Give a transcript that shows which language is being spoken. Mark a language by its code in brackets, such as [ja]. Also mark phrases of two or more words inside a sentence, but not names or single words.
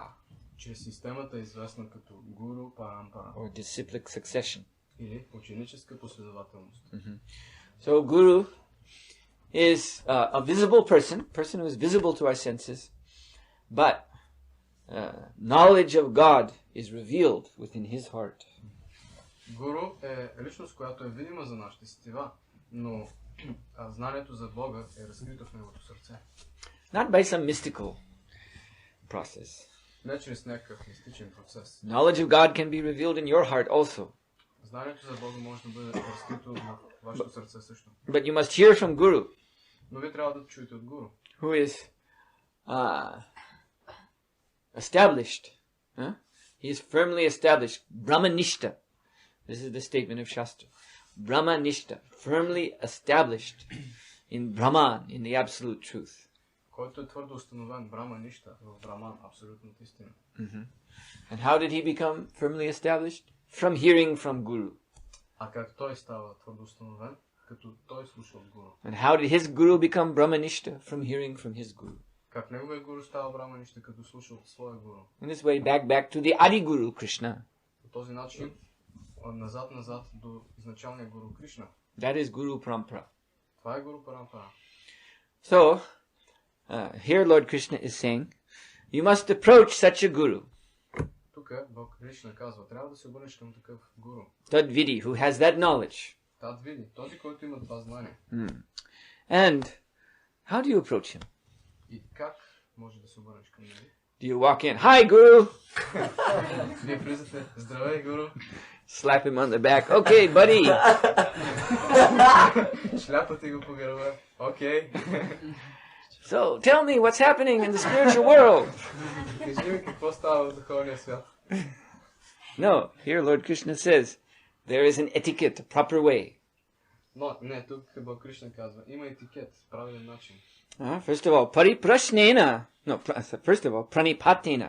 [bg] Чрез системата известна като Гуру Парампара. [en] Or disciplic succession. [bg] Или ученическа последователност. [en] So Guru is a visible person who is visible to our senses, but knowledge of God is revealed within his heart. [bg] Гуру е личност, която е видима за нашите сетива, но знанието за Бога е разкрито в неговото сърце. [en] Not by some mystical process. [bg] Не чрез някакъв мистичен процес. [en] Knowledge of God can be revealed in your heart also. [bg] Знанието за Бога може да бъде разкрито в вашето сърце също. [en] But you must hear from Guru. [bg] Но вие трябва да чуете от Гуру. [en] Who is established. He is firmly established. Brahmanishta. This is the statement of Shastra. Brahmanishta. Firmly established in Brahman, in the absolute truth. [bg] който е твърдо установен браманища в Браман, абсолютната истина. [en] And how did he become firmly established? From hearing from Guru. [bg] А как той става твърдо установен? Като той слуша от Гуру. [en] And how did his Guru become Brahmanishta? From hearing from his Guru. [bg] Как неговия Гуру става браманища, като слуша от своя Гуру. [en] In this way, back to the Adi Guru, Krishna. [bg] По този начин, назад до изначалния Гуру Кришна. [en] That is Guru Parampara. [bg] Това е Гуру Парампара. [en] So, here Lord Krishna is saying, you must approach such a Guru. [bg] Тук Бог Кришна казва, трябва да се обърнеш към такъв Гуру. [en] Tadvidi, who has that knowledge. [bg] Тадвиди, този, който има това знание. [en] And how do you approach him? [bg] И как може да се обърнеш към него? [en] Do you walk in, hi Guru? [bg] Вие влизате, здравей Гуру. [en] Slap him on the back, okay buddy. [bg] Шляпате го по гърба, окей. [en] So, tell me what's happening in the spiritual world. [bg] Кажи ми какво става в духовния свят. [en] No, here Lord Krishna says, there is an etiquette, a proper way. [bg] Но, не, тук Бог Кришна казва, има етикет, правилен начин. [en] First of all, pariprashnena. No, first of all, pranipatena.